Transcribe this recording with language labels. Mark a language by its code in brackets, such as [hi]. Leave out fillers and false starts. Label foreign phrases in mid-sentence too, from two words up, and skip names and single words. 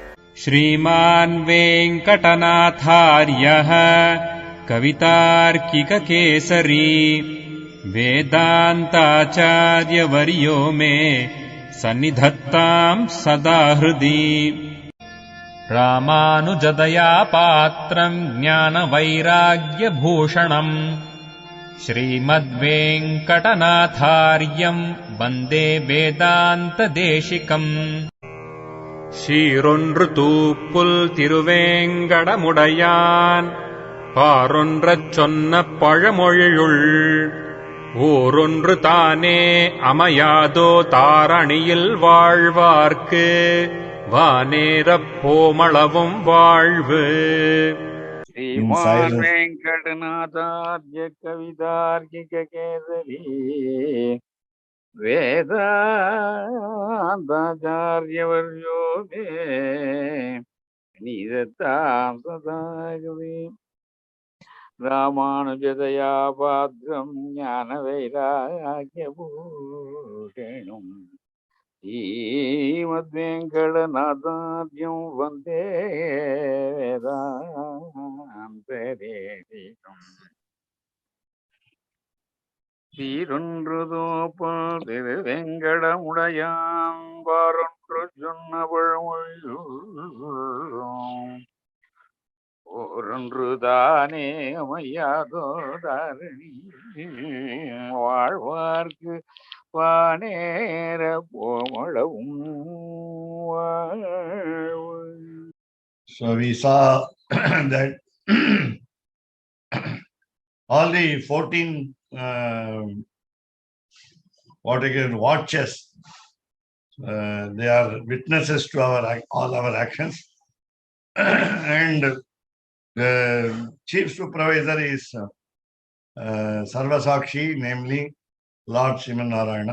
[sa] श्रीमान् वेङ्कटनाथार्यः कवितार्किककेसरी वेदान्ताचार्यवर्यो मे सन्निधत्ताम् सदा हृदि। रामानुजदया पात्रम् ज्ञानवैराग्यभूषणम् श्रीमद्वेङ्कटनाथार्यम् वन्दे वेदान्तदेशिकम्। [ta] ஷீரொன்று தூப்புல் திருவேங்கடமுடையான் பாரொன்றச் சொன்ன பழமொழியுள் ஊரொன்று தானே அமையாதோ தாரணியில் வாழ்வார்க்கு வானேரப் போமளவும் வாழ்வு. [sa] श्रीमान वेंकटनाथार्य कवितार्किक केसरी वेदांताचार्यवर्यो मे निधत्तां सदा हृदि। रामानुजदया पात्रं ज्ञानवैराग्यभूषणम् श्रीमद्वेङ्कटनाथार्यं वन्दे வேதாந்ததேசிகம். [ta] சீரொன்று தோப்பல் திருவேங்கடமுடையான் வாரொன்று சொன்ன பழமொழியும் ஓரொன்று தானே அமையாதோ தாரணி வாழ்வார்க்கு வானேர போமளவும். [en] So we saw that all the 14 watches, they are witnesses to all our actions, and the chief supervisor is Sarvasakshi, namely Lord Srimanarayana.